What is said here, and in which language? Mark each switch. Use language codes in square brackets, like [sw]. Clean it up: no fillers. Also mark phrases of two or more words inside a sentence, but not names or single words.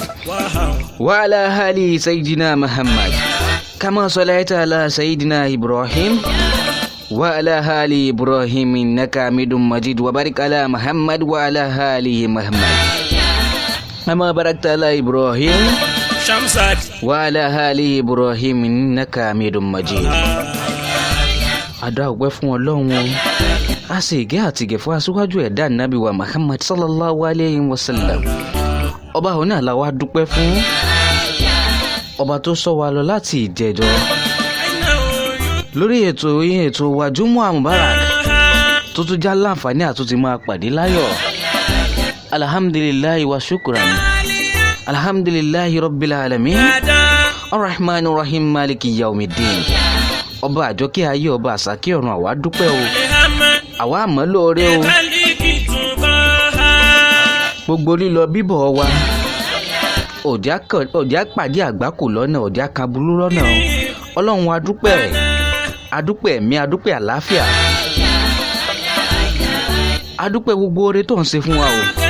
[ar] وعلى ال سيدنا محمد كما صليت على سيدنا ابراهيم وعلى ال ابراهيم انك حميد مجيد وبارك على محمد وعلى ال محمد كما باركت على ابراهيم وعلى ال ابراهيم انك حميد مجيد. [yo] Adá ọpẹ́ fún Ọlọ́run o. A sì gẹ́ àti gẹ̀ fún aṣíwájú ẹ̀dá Nábì wa Muhammad [ar] صلى الله عليه وسلم. [yo] Ọba òun náà la wá dúpẹ́ fún. Ọba tó sọ wa lọ láti ìjẹjọ́. Lórí ètò wa Jummuah Mubarak tó tún já láǹfààní àtúntì máa pàdé láyọ̀. [ar] الحمد لله وشكرا. الحمد لله رب العالمين. الرحمن الرحيم مالك يوم الدين. [yo] Ọba àjọkẹ́ ayé ọba àsàkẹ́ ọ̀run àwa dúpẹ́ o. Àwa àmọ́ lóore o. Gbogbo lílọ bíbọ̀ wa òjá pàdé àgbákò lọ́nà òjá kaburú lọ́nà o. Ọlọ́run wa adúpẹ́ ẹ̀mí adúpẹ́ àlàáfíà adúpẹ́ gbogbo oore tó ń ṣe fún wa o.